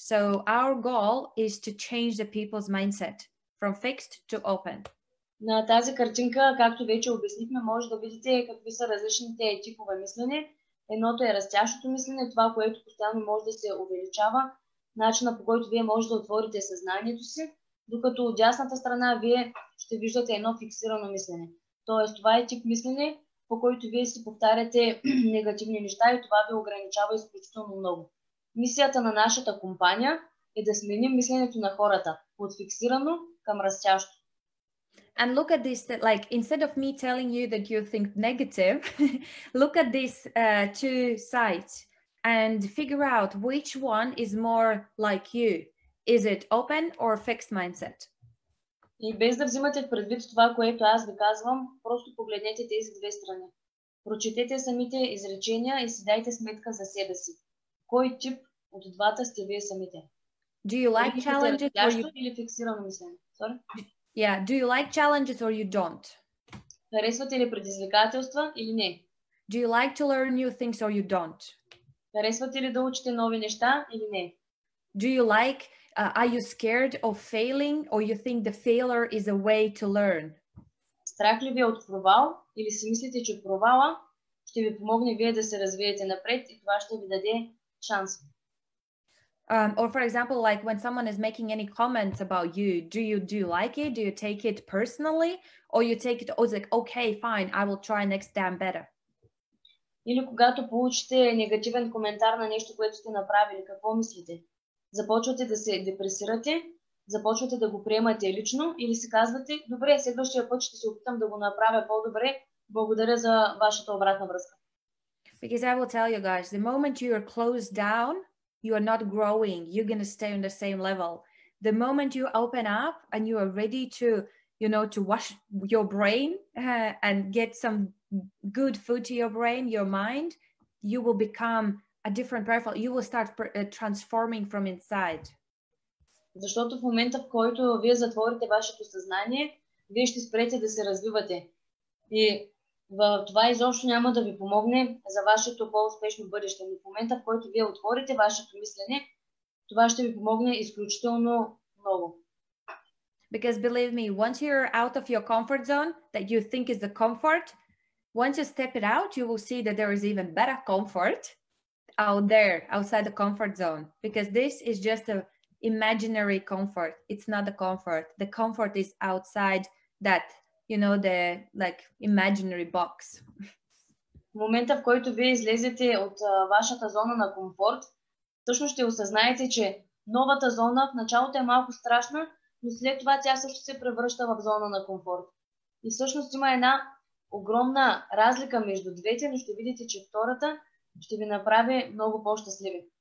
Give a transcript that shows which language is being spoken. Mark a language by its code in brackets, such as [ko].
[en] So our goal is to change the people's mindset from fixed to open. [bg] На тази картинка, както вече обяснихме, може да видите какви са различните типове мислене. Едното е растящото мислене, това, което постоянно може да се увеличава, начина по който вие може да отворите съзнанието си, докато от дясната страна вие ще виждате едно фиксирано мислене. Тоест, това е тип мислене, по който вие си повтаряте негативни неща и това ви ограничава изключително много. Мисията на нашата компания е да сменим мисленето на хората от фиксирано към растящо. [en] And look at this, like instead of me telling you that you think negative, look at these two sides and figure out which one is more like you. Is it open or fixed mindset? [bg] И без да взимате предвид това, което аз ви казвам, просто погледнете тези две страни. Прочетете самите изречения и си дайте сметка за себе си. Кой тип от двата сте вие самите? [en] Do you like challenges or you... [bg] или фиксирано мислене? [en] Sorry? Yeah, do you like challenges or you don't? [bg] Харесвате ли предизвикателства или не? [en] Do you like to learn new things or you don't? [bg] Харесвате ли да учите нови неща или не? [en] Do you like, are you scared of failing or you think the failure is a way to learn? [bg] Страх ли ви е от провал или си мислите, че провала ще ви помогне вие да се развиете напред и това ще ви даде шанс? [en] Or for example, like when someone is making any comments about you, do you like it? Do you take it personally? Or you take it, oh, it's like, okay, fine, I will try next time better. [bg] Или когато получите негативен коментар на нещо, което сте направили, какво мислите? Започвате да се депресирате, започвате да го приемате лично или си казвате, добре, следващия път ще се опитам да го направя по-добре, благодаря за вашата обратна връзка. [en] Because I will tell you guys, the moment you are closed down, you are not growing. You're going to stay on the same level. The moment you open up and you are ready to, to wash your brain and get some good food to your brain, your mind, you will become a different person. You will start transforming from inside. [bg] Защото в момента, в който вие затворите вашето съзнание, вие ще спрете да се развивате. И това изобщо няма да ви помогне за вашето по-успешно бъдеще. Но в момента, в който вие отворите вашето мислене, това ще ви помогне изключително много. [en] Because believe me, once you're out of your comfort zone that you think is the comfort, once you step it out, you will see that there is even better comfort out there, outside the comfort zone. Because this is just an imaginary comfort. It's not the comfort. The comfort is outside that, the like imaginary box. [bg] В момента, в който вие излезете от вашата зона на комфорт, всъщност ще осъзнаете, че новата зона в началото е малко страшна, но след това тя също се превръща в зона на комфорт. И всъщност има една огромна разлика между двете, но ще видите, че втората ще ви направи много по-щастливи.